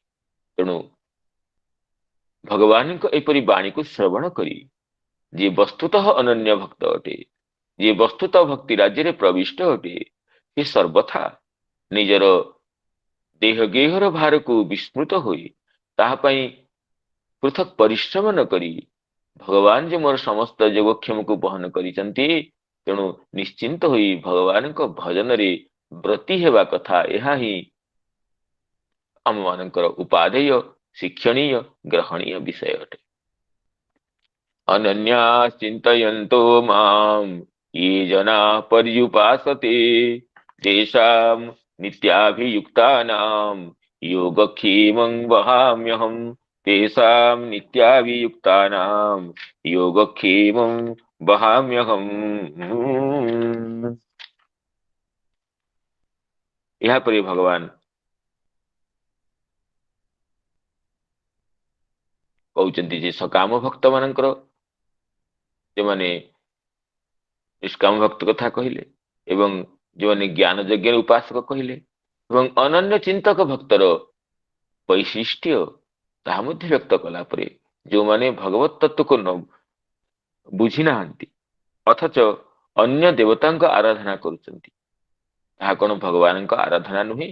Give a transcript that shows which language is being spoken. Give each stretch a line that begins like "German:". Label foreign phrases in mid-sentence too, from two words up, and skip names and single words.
Odia: ତେଣୁ ଭଗବାନଙ୍କ ଏପରି ବାଣୀକୁ ଶ୍ରବଣ କରି ଯିଏ ବସ୍ତୁତଃ ଅନନ୍ୟ ଭକ୍ତ ଅଟେ, ଯିଏ ବସ୍ତୁତଃ ଭକ୍ତି ରାଜ୍ୟରେ ପ୍ରବିଷ୍ଟ ଅଟେ, ସେ ସର୍ବଥା ନିଜର ଦେହ ଗେହର ଭାରକୁ ବିସ୍ମୃତ ହୋଇ ତାହା ପାଇଁ ପୃଥକ ପରିଶ୍ରମ ନ କରି, ଭଗବାନ ଯେ ମୋର ସମସ୍ତ ଯୋଗକ୍ଷେମକୁ ବହନ କରିଛନ୍ତି, ତେଣୁ ନିଶ୍ଚିନ୍ତ ହୋଇ ଭଗବାନଙ୍କ ଭଜନରେ ବ୍ରତୀ ହେବା କଥା। ଏହା ହିଁ ଆମମାନଙ୍କର ଉପାଦେୟ, ଶିକ୍ଷଣୀୟ, ଗ୍ରହଣୀୟ ବିଷୟ ଅଟେ।
Sanskrit: ଅନନ୍ୟା ଚିନ୍ତୟନ୍ତୋ ମାଂ ये जना पर्युपासते तेषां नित्याभियुक्तानां योगक्षेमं वहाम्यहं तेषां नित्याभियुक्तानां योगक्षेमं वहाम्यहम्।
Odia: ଏହା ପରେ ଭଗବାନ କହୁଛନ୍ତି ଯେ ସକାମ ଭକ୍ତ ମାନଙ୍କର, ଯେଉଁମାନେ ନିଷ୍କାମ ଭକ୍ତ କଥା କହିଲେ ଏବଂ ଯେଉଁମାନେ ଜ୍ଞାନ ଯଜ୍ଞର ଉପାସକ କହିଲେ ଏବଂ ଅନନ୍ୟ ଚିନ୍ତକ ଭକ୍ତର ବୈଶିଷ୍ଟ୍ୟ ତାହା ମଧ୍ୟ ବ୍ୟକ୍ତ କଲା ପରେ ଯେଉଁମାନେ ଭଗବତ ତତ୍ତ୍ୱକୁ ବୁଝି ନାହାନ୍ତି ଅଥଚ ଅନ୍ୟ ଦେବତାଙ୍କ ଆରାଧନା କରୁଛନ୍ତି, ତାହା କଣ ଭଗବାନଙ୍କ ଆରାଧନା ନୁହେଁ?